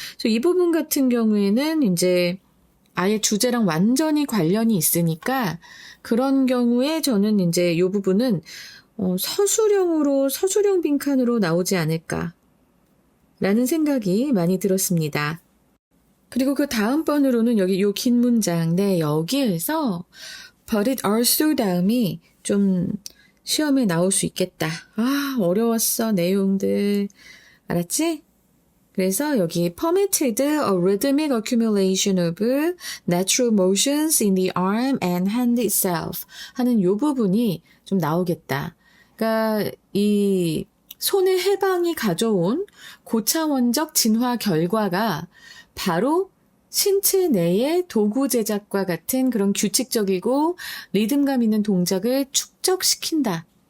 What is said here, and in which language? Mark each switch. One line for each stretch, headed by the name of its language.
Korean: 그래서 이 부분 같은 경우에는 이제 아예 주제랑 완전히 관련이 있으니까 그런 경우에 저는 이제 요 부분은 서술형 빈칸으로 나오지 않을까. 라는 생각이 많이 들었습니다. 그리고 그 다음 번으로는 여기 요 긴 문장, 네, 여기에서
English: but it also
Korean: 다음이 좀 시험에 나올 수 있겠다. 아, 어려웠어, 내용들. 알았지? 그래서 여기
English: permitted a rhythmic accumulation of natural motions in the arm and hand itself
Korean: 하는 요 부분이 좀 나오겠다. 그러니까 이 손의 해방이 가져온 고차원적 진화 결과가 바로 신체 내의 도구 제작과 같은 그런 규칙적이고 리듬감 있는 동작을 축적시킨다.